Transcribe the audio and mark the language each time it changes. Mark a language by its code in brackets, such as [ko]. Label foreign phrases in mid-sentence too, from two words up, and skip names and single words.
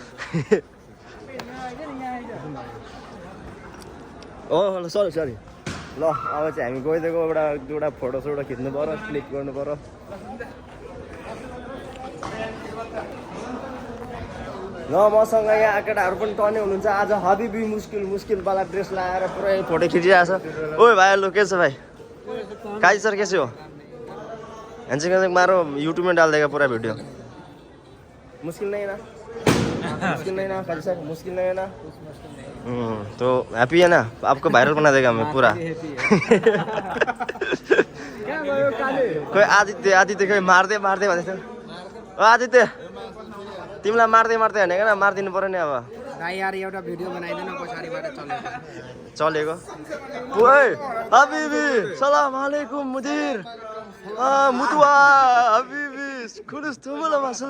[ne] ल सरी ल अब चाहिँ हामी गइदिएको एउटा फोटोसोटो खिच्नु पऱ्यो, क्लिक गर्नु पऱ्यो। ल मसँग यहाँ केटाहरू पनि टर्ने हुनुहुन्छ। आज हबिबी मुस्किलवाला ड्रेस लगाएर पुरै फोटो खिचिरहेको छ। [hi] ओए भाइ लो कैसे भाई? काजी सर कैसे हो? हैंडशेक मारो, यूट्यूब में डाल देगा पूरा वीडियो। मुश्किल नहीं है ना काजी सर? मुश्किल नहीं है ना? तो हैप्पी है ना? आपको वायरल बना देगा मैं पूरा। [ne] कोही आदित्य कोही मार्दै भन्दै थियो। आदित्य तिमीलाई मार्दै भनेको न, मारिदिनु पर्यो नि अब। यार एउटा भिडियो बनाइदिन पछाडिबाट चलेको। ओए हबिबी [ar] سلام عليكم मुदिर मुतुवा हबिबी खुलुस तुमुला मसलु।